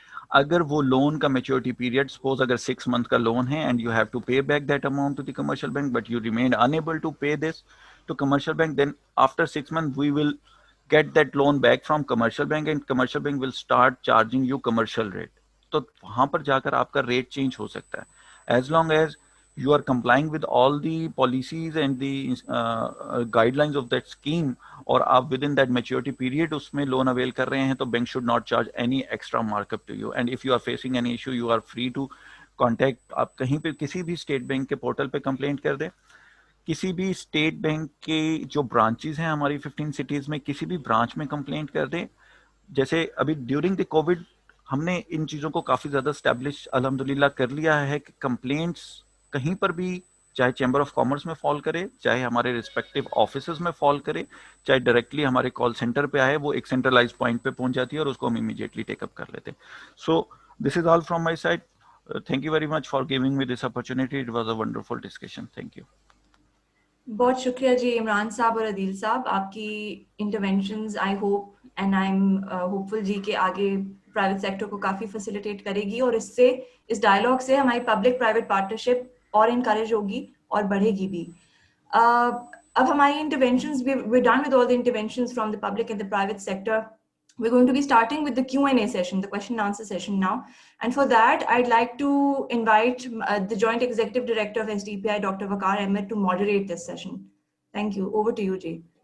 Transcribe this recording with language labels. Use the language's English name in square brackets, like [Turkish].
[English] اگر وہ لون کا میچورٹی پیریڈ سپوز اگر 6 month کا لون ہے and you have to pay back that amount to the commercial bank but you remain unable to pay this to commercial bank, then after 6 months we will get that loan back from commercial bank and commercial bank will start charging you commercial rate. [Urdu] تو وہاں پر جا کر آپ کا rate change ہو سکتا ہے as long as you are complying with all the policies and the guidelines of that scheme, اور آپ within that maturity period اس میں loan avail کر رہے ہیں تو bank should not charge any extra markup to you. And if you are facing any issue you are free to contact, آپ کہیں پہ کسی بھی اسٹیٹ بینک کے پورٹل پہ کمپلینٹ کر دیں, کسی بھی اسٹیٹ بینک کے جو برانچز ہیں ہماری 15 سٹیز میں کسی بھی برانچ میں کمپلینٹ کر دیں. جیسے ابھی ڈیورنگ دی کووڈ ہم نے ان چیزوں کو کافی زیادہ اسٹیبلش الحمدللہ کر لیا ہے کہ کمپلینٹس کہیں پر بھی, چاہے چیمبر آف کامرس میں فال کرے, چاہے ہمارے ریسپیکٹو آفیسز میں فال کرے, چاہے ڈائریکٹلی ہمارے کال سینٹر پہ آئے, وہ ایک سینٹرلائز پوائنٹ پہ پہنچ جاتی ہے اور اس کو ہم امیڈیٹلی ٹیک اپ کر لیتے. [English] So this is all from my side. Thank you very much for giving me this opportunity. It was a wonderful discussion. Thank you. [Urdu] بہت شکریہ جی عمران صاحب اور عدیل صاحب, آپ کی interventions I hope and I am ہوپفل جی کہ آگے پرائیویٹ سیکٹر کو کافی فیسیلیٹیٹ کرے گی, اور اس سے اس ڈائلاگ سے ہماری پبلک پرائیویٹ پارٹنرشپ اور انکریج ہوگی اور بڑھے گی بھی. [English] اب ہماری interventions we're done with all the interventions from the public and the private sector. We're going to be starting with the Q&A session, the question and answer session now. And for that, I'd like to invite the Joint Executive Director of SDPI, Dr. Waqar Ahmed, to moderate this session. Thank you. Over to you, Jay.